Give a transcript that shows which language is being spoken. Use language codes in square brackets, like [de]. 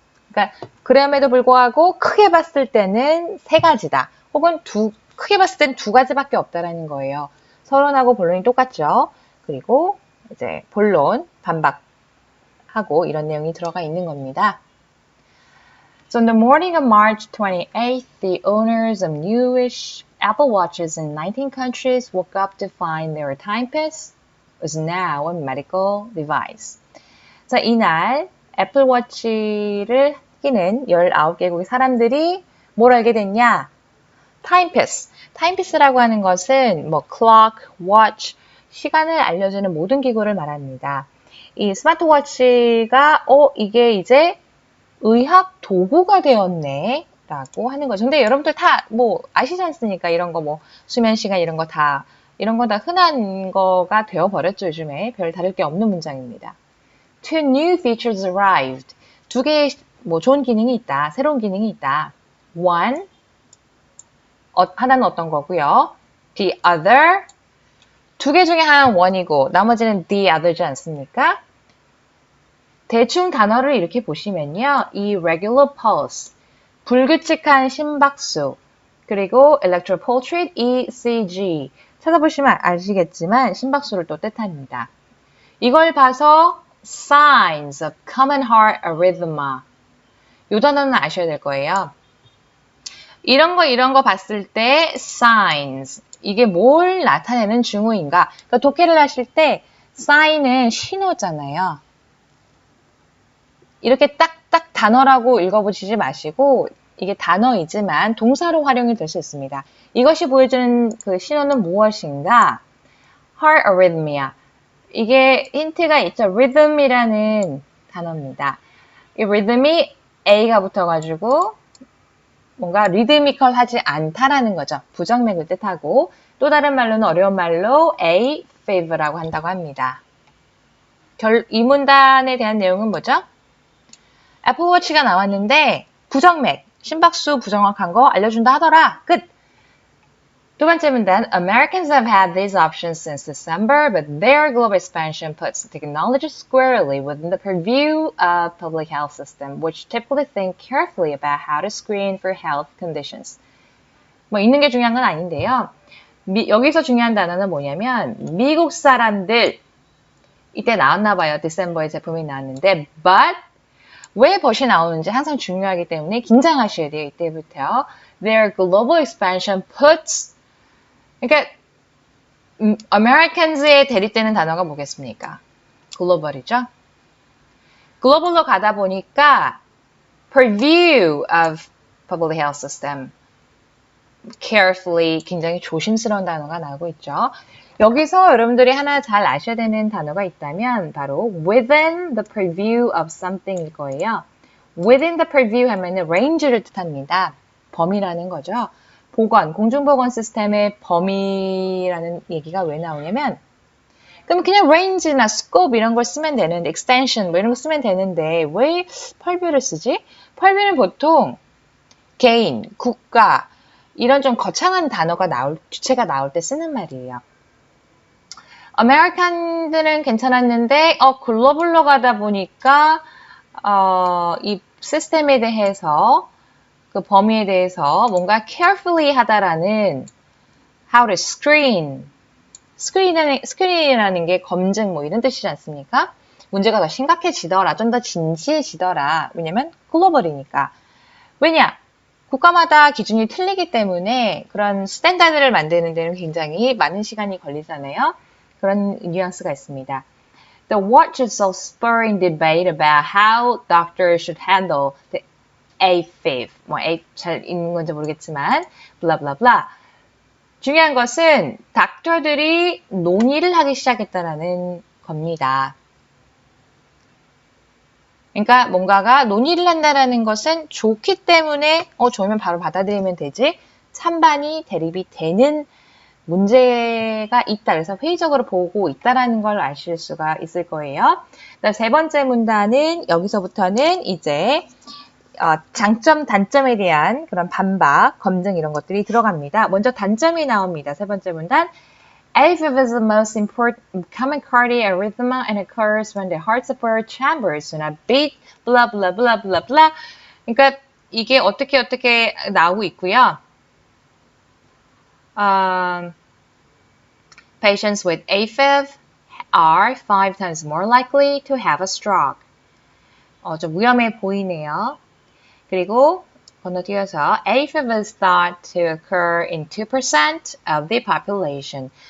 [ko] 그러니까 그럼에도 불구하고 크게 봤을 때는 3가지다. 혹은 크게 봤을 때는 2가지밖에 없다라는 거예요. 서론하고 본론이 똑같죠. 그리고 이제 본론, 반박 하고 이런 내용이 들어가 있는 겁니다. [en] So on the morning of March 28th, the owners of newish Apple Watches in 19 countries woke up to find their timepiece was now a medical device. [ko] 자, 이날 애플워치를 끼는 19개국의 사람들이 뭘 알게 됐냐? 타임피스. 타임피스라고 하는 것은 뭐 clock, watch, 시간을 알려주는 모든 기구를 말합니다. 이 스마트워치가 이게 이제 의학 도구가 되었네 라고 하는 거죠. 근데 여러분들 다 뭐 아시지 않습니까? 이런 거 뭐 수면 시간 이런 거 다 흔한 거가 되어버렸죠. 요즘에 별 다를 게 없는 문장입니다. [en] Two new features arrived. [ko] 두 개의 뭐 좋은 기능이 있다. 새로운 기능이 있다. One, 하나는 어떤 거고요. The other, 두 개 중에 하나는 one이고 나머지는 the other지 않습니까? 대충 단어를 이렇게 보시면요. [en] irregular pulse, [ko] 불규칙한 심박수, 그리고 [en] electrical pulse rate, ECG. [ko] 찾아보시면 아시겠지만 심박수를 또 뜻합니다. 이걸 봐서 [en] signs of common heart arrhythmia. [ko] 이 단어는 아셔야 될 거예요. 이런 거 봤을 때 signs. 이게 뭘 나타내는 징후인가? 그러니까 독해를 하실 때 sign은 신호잖아요. 이렇게 딱딱 단어라고 읽어보시지 마시고 이게 단어이지만 동사로 활용이 될 수 있습니다. 이것이 보여주는 그 신호는 무엇인가? heart arrhythmia. 이게 힌트가 있죠. rhythm이라는 단어입니다. 이 rhythm이 A가 붙어가지고 뭔가 리드미컬하지 않다라는 거죠. 부정맥을 뜻하고 또 다른 말로는 어려운 말로 A fav라고 한다고 합니다. 이 문단에 대한 내용은 뭐죠? 애플워치가 나왔는데 부정맥, 심박수 부정확한 거 알려준다 하더라. 끝! 두 번째 문단, [en] Americans have had these options since December, but their global expansion puts technology squarely within the purview of public health system, which typically think carefully about how to screen for health conditions. [ko] 뭐 있는 게 중요한 건 아닌데요. 여기서 중요한 단어는 뭐냐면 미국 사람들 이때 나왔나 봐요. 디셈버에 제품이 나왔는데 but 왜 벗이 나오는지 항상 중요하기 때문에 긴장하셔야 돼요. 이때부터. [en] Their global expansion puts [ko] 그러니까 Americans에 대립되는 단어가 뭐겠습니까? 글로벌이죠. 글로벌로 가다 보니까 [en] purview of public health system carefully [ko] 굉장히 조심스러운 단어가 나오고 있죠. 여기서 여러분들이 하나 잘 아셔야 되는 단어가 있다면 바로 [en] within the purview of something [ko] 일 거예요. [en] within the purview [ko] 하면은 range를 뜻합니다. 범위라는 거죠. 공중보건 시스템의 범위라는 얘기가 왜 나오냐면 그럼 그냥 range나 scope 이런 걸 쓰면 되는데 extension 뭐 이런 거 쓰면 되는데 왜 purview를 쓰지? purview는 보통 개인, 국가 이런 좀 거창한 단어가 주체가 나올 때 쓰는 말이에요. 아메리칸들은 괜찮았는데 글로벌로 가다 보니까 이 시스템에 대해서 그 범위에 대해서 뭔가 carefully 하다라는 [en] how to screen [ko] 스크린이라는 게 검증 뭐 이런 뜻이지 않습니까? 문제가 더 심각해지더라, 좀 더 진지해지더라. 왜냐면 글로벌이니까. 왜냐? 국가마다 기준이 틀리기 때문에 그런 스탠다드를 만드는 데는 굉장히 많은 시간이 걸리잖아요. 그런 뉘앙스가 있습니다. [en] The watch is so spurring debate about how doctors should handle the AFib. [ko] 뭐 A 잘 읽는 건지 모르겠지만 [en] blah blah blah. [ko] 중요한 것은 닥터들이 논의를 하기 시작했다는 겁니다. 그러니까 뭔가가 논의를 한다는 것은 좋기 때문에 좋으면 바로 받아들이면 되지 찬반이 대립이 되는 문제가 있다. 그래서 회의적으로 보고 있다는 걸 아실 수가 있을 거예요. 그다음 세 번째 문단은 여기서부터는 이제 장점, 단점에 대한 그런 반박, 검증 이런 것들이 들어갑니다. 먼저 단점이 나옵니다. 세 번째 문단. [en] AFib is the most important common cardiac arrhythmia and occurs when the heart support chambers do not beat, blah, blah, blah, blah, blah. [ko] 그러니까 이게 어떻게 나오고 있고요. [en] Patients with AFib are 5 times more likely to have a stroke. [ko] 좀 위험해 보이네요. 그리고 건너뛰어서 [en] AFib is thought to occur in 2% of the population.